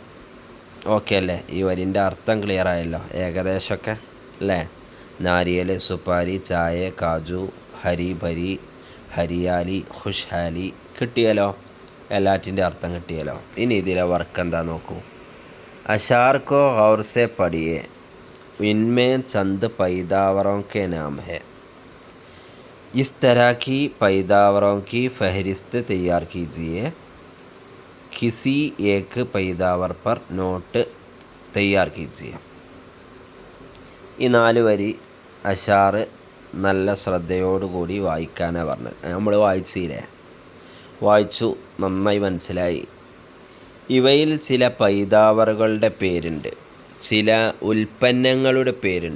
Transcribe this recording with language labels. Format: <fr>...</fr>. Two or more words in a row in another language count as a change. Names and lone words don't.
<ml>ഓക്കെ അല്ലേ? ഈ വരിൻ്റെ അർത്ഥം ക്ലിയർ ആയല്ലോ ഏകദേശമൊക്കെ അല്ലേ?</ml> <hi>नारियल, सुपारी, चाय, काजू, हरी भरी, हरियाली, खुशहाली കിട്ടിയല്ലോ.</hi> <ml>എല്ലാറ്റിൻ്റെ അർത്ഥം കിട്ടിയല്ലോ. ഇനി ഇതിലെ വർക്ക് എന്താ നോക്കൂ.</ml> <hi>अशार को गौर से पढ़िए, इनमें चंद पैदावारों के नाम है. इस तरह की पैदावारों की फहरिस्त तैयार कीजिए. किसी एक पैदावार पर नोट तैयार कीजिए.</hi> <ml>ഈ 4 വരി അഷാർ നല്ല ശ്രദ്ധയോടുകൂടി വായിക്കാനാണ് പറഞ്ഞത്. നമ്മൾ വായിച്ചില്ലേ? വായിച്ചു, നന്നായി മനസ്സിലായി. ഇവയിൽ ചില പൈതാവറുകളുടെ പേരുണ്ട്, ചില ഉൽപ്പന്നങ്ങളുടെ പേരുണ്ട്.</ml>